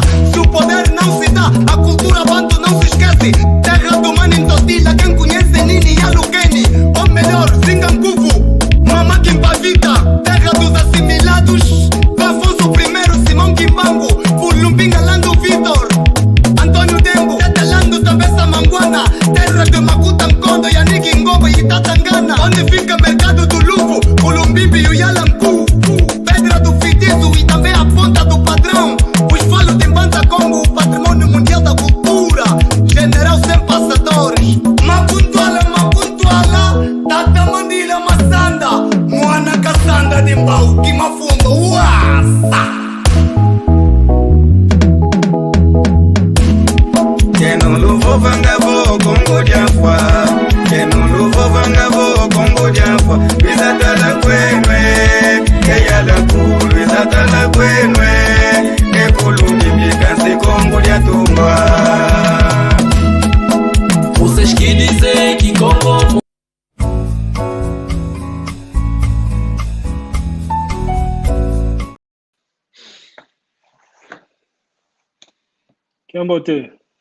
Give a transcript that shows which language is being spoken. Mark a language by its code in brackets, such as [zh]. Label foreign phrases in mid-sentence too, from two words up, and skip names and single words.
[pt] Se o poder não se dá, a cultura banto não se esquece. Terra do Mano Ndodila, quem conhece Nini e Alukeni. Ou melhor, Zingankuvu, Mama Kimpavita. Terra dos assimilados, Afonso I, Simão Kimbangu, Pulumbinga, Lando Vitor, Antônio Dembo, Tetelando, Tabessa Manguana. Terra de Makuta Nkondo, Yannick Ngobo e Tatangana. Onde fica mercado do Luvo, Culumbimbi e o Yalanku. Pedra do Fitizo e também a ponta do padrão. Os falos de Banda Congo, o patrimônio mundial da cultura. General sem passadores. Mapuntuala, Tata Mandila Massanda. Mwana Kassanda de Mbau, que mafundo, uasa. [kg] Que no luvo vangabo Congo diafwa. Que no luvo vangabo Congo diafwa. Bizatala kwenwe, eyala kulu. Bizatala kwenwe, ekulungi myekansi Congo lyatungwa. [pt] Vocês que dizem que Congo. Kiambote.